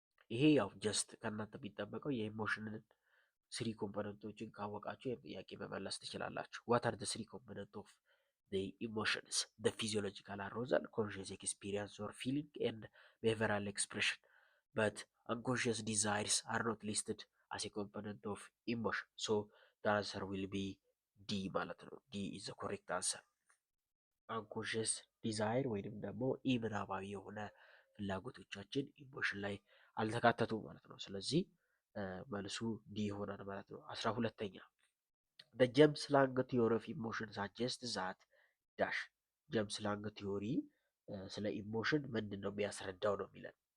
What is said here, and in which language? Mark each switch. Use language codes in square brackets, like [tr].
[am] ይሄ ያው ጀስት ከእናንተ የሚጠበቀው የኢሞሽንን ስሪ ኮምፖነንቶችን ካወቃችሁ ይህን ጥያቄ መመለስ ትችላላችሁ። [en] ዋት አር ስሪ ኮምፖነንት ኦፍ the emotions, the physiological arousal, conscious experience or feeling, and behavioral expression. But unconscious desires are not listed as a component of emotion. So the answer will be D [am] ማለት ነው። [en] D is the correct answer. [am] unconscious desire ወይንም ደግሞ ኢምናባዊ የሆነ ፍላጎቶቻችን ኢሞሽን ላይ አልተካተቱ ማለት ነው። ስለዚህ መልሱ ዲ ይሆናል ማለት ነው። 12ኛ [en] the James Lange theory of emotion suggests that [am] ዳሽ ጀምስ ላንግ ቲዮሪ ስለ ኢሞሽን ምንድን ነው የሚያስረዳው ነው የሚለን።